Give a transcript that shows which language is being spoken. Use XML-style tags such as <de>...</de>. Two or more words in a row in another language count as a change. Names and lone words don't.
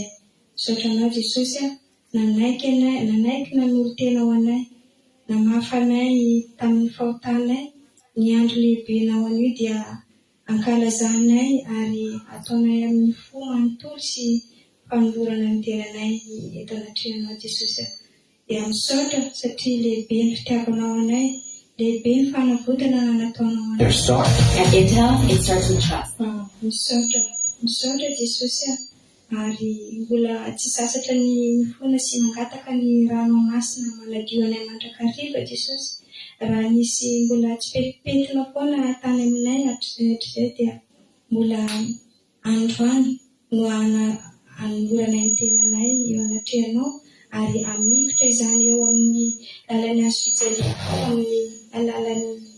<mg>Misaotranao Jesosy, nanaiky nanolo tena ho anay, namafanay tamin'ny fahotanay, ny andro lehibenao anio dia ankalazanay ary ataonay amin'ny fo manontolo sy fanolorana ny tenanay eto anatrehanao Jesosy. Dia misaotra satria lehibe ny fitiavanao anay, lehibe ny fanavotana nataonao anay.</mg> <en>At Intel, it starts with trust.</en> <mg>Misaotra Jesosy ary mbola tsy sasatra ny mifona sy mangataka ny ranomasina manadio anay mandrakariva Jesosy. Raha nisy mbola tsy petipetina foana tany aminay hatr'izay dia mbola androany no anomborana ny tenanay eo anatrehanao ary amikotra izany eo amin'ny lalany azo fijaliana, amin'ny alalan'ny</mg>